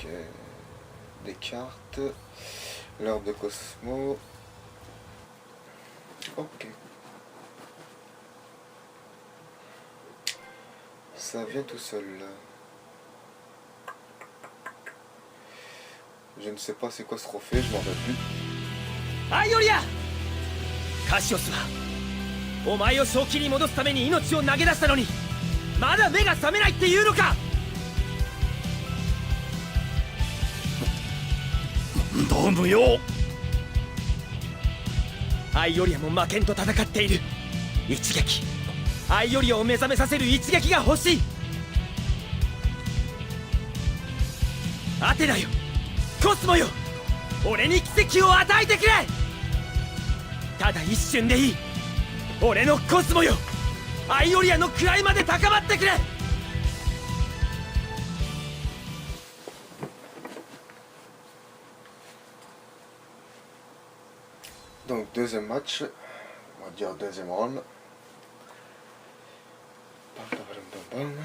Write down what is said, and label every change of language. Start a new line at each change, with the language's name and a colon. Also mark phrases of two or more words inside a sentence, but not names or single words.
French: Des cartes. L'orbe de Cosmo. Ok. Ça vient tout seul. Je ne sais pas c'est quoi ce trophée, je m'en rappelle plus.
Japanese: アイオリア、カシオスはお前を正気に戻すために命を投げ出したのに、まだ目が覚めないっていうのか。どう無用。アイオリアも負けんと戦っている。一撃、アイオリアを目覚めさせる一撃が欲しい。アテナよ、コスモよ、俺に奇跡を与えてくれ。ただ一瞬でいい、俺のコスモよ。アイオリアの位まで高まってくれ。
French: Donc deuxième match, on va dire deuxième round. Bam, bam, bam, bam.